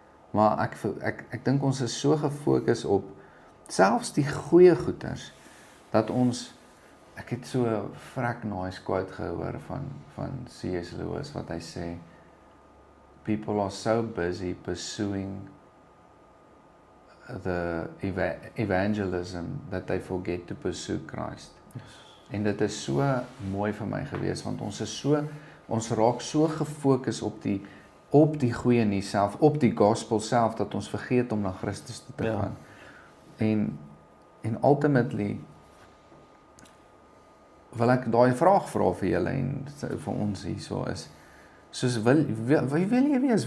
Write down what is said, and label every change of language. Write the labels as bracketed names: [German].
[Afrikaans] Maar ek dink ons is so gefokus op selfs die goeie goeders dat ons ek het so 'n vrek nice quote gehoor van C.S. [English] Lewis [Afrikaans] wat hy sê [English] people are so busy pursuing the evangelism that they forget to pursue Christ. Yes. [Afrikaans] En dit is so mooi vir my gewees want ons raak so gefokus op die goeie nuus self, op die gospel self dat ons vergeet om na Christus toe te gaan. En ultimately wil ek daai vraag vra vir julle en vir ons hierso is soos wil jy wees?